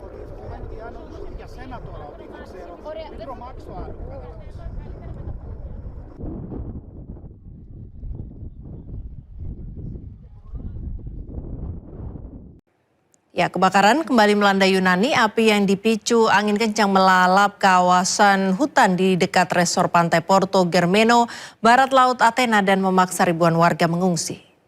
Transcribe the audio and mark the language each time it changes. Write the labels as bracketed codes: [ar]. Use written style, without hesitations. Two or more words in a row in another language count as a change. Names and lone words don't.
[el] Για σένα τώρα, δεν ξέρω. Ωραία, Δεν τρομάξει το άλλο. [id] Ya, kebakaran kembali melanda Yunani. Api yang dipicu angin kencang melalap kawasan hutan di dekat resor pantai Porto Germeno, barat laut Athena, dan memaksa ribuan warga mengungsi.